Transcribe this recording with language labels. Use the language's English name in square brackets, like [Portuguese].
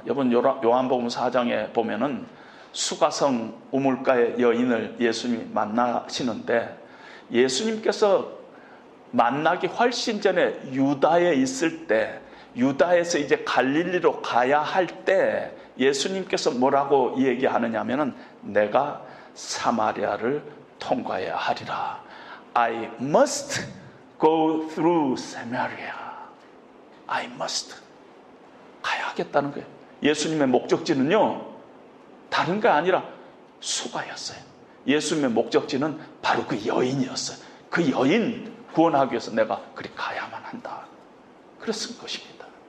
[Korean] 여러분 요한복음 4장에 보면은 수가성 우물가의 여인을 예수님이 만나시는데 예수님께서 만나기 훨씬 전에 유다에 있을 때, 유다에서 이제 갈릴리로 가야 할 때 예수님께서 뭐라고 얘기하느냐 하면은 내가 사마리아를 통과해야 하리라. [English] I must go through Samaria. I must. [Korean] 가야 하겠다는 거예요. 예수님의 목적지는요, 다른 게 아니라 수가였어요. 예수님의 목적지는 바로 그 여인이었어요. 그 여인 구원하기 위해서 내가 그리 가야만 한다. 그랬을 것입니다.